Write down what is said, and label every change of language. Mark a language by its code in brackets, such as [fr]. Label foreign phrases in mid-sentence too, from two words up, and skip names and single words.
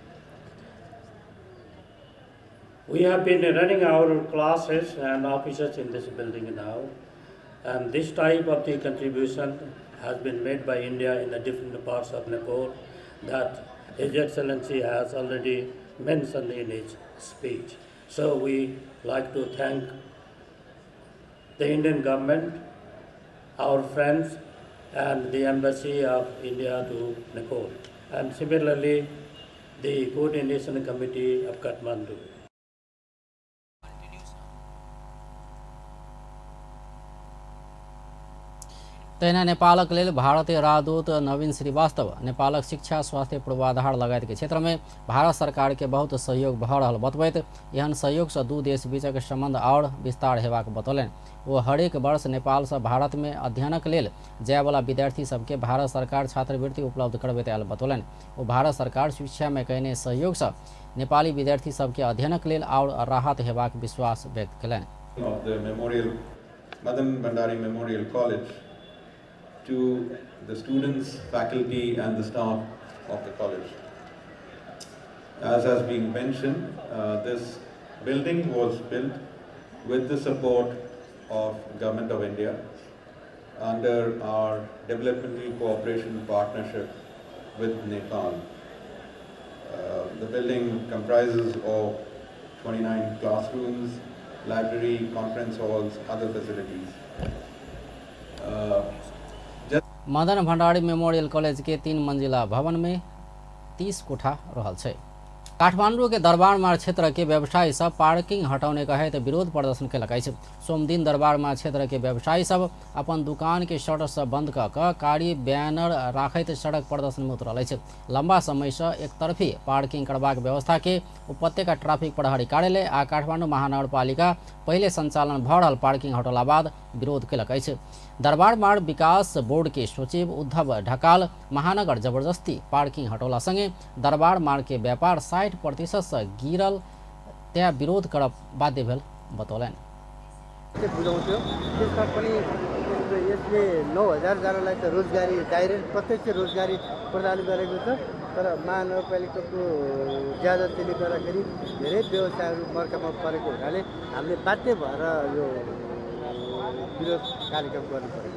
[en] We have been running our classes and offices in this building now, and this type of the contribution has been made by India in the different parts of Nepal that His Excellency has already mentioned in his speech. So we like to thank the Indian government, our friends, and the Embassy of India to Nepal. And similarly, the Coordination Committee of Kathmandu. [mai] तहिना नेपालक लेल भारतीय राजदूत नवीन श्रीवास्तव नेपालक शिक्षा स्वास्थ्य पूर्वाधार लगायत के क्षेत्र में भारत सरकार के बहुत सहयोग भ रहल बतबैत एहन सहयोग से दू देश बीचक संबंध और विस्तार हेबाक बतौलनि। वो हरेक वर्ष नेपाल से भारत में अध्ययनक लेल जाय वाला विद्यार्थी सबके भारत सरकार छात्रवृत्ति उपलब्ध करबैत आयल बतौलनि। वो भारत सरकार शिक्षा में कयने सहयोग से नेपाली विद्यार्थी सबके अध्ययनक लेल और राहत हेबाक विश्वास व्यक्त कयलनि। [en] To the students, faculty and the staff of the college. As has been mentioned, this building was built with the support of Government of India under our developmental cooperation partnership with Nepal. The building comprises of 29 classrooms, library, conference halls, other facilities. [mai] मदन भण्डारी मेमोरियल कॉलेज के 3 मंजिला भवन में 30 कोठा रहल छै। काठमांडू के दरबार मार्ग क्षेत्र के व्यवसायी सब पार्किंग हटाने कहे विरोध प्रदर्शन कयलक अछि। सोम दिन दरबार मार्ग क्षेत्र के व्यवसायी सब अपन दुकान के शटर से बंद कऽ कारी बैनर राखैत सड़क प्रदर्शन में उतरल अछि। लंबा समय से एक तरफी पार्किंग करबाक व्यवस्था के उपत्यका ट्रैफिक प्रहरी कार्यालय आ काठमांडू महानगरपालिका पहले संचालन भ रहल पार्किंग हटौला बाद विरोध कयलक अछि। दरबार मार्ग विकास बोर्ड के सचिव उद्धव ढकाल महानगर जबरदस्ती पार्किंग हटौला संगे दरबार मार्ग के व्यापार 60% से गिरल त्या विरोध करब बाध्य भेल बतौलनि। [ne] बुझाउँथ्यो त्यसमा पनि यसले 9000 जनालाई त रोजगारी डाइरेक्ट प्रत्यक्ष रोजगारी प्रदान गरेको छ। तर महानगरपालिकाको ज्यादातीले गर्दाखेरि धेरै व्यवसायहरू मर्कामा परेको हुनाले हामीले बाध्य भएर यो विरोध कार्यक्रम गर्नु पर्यो।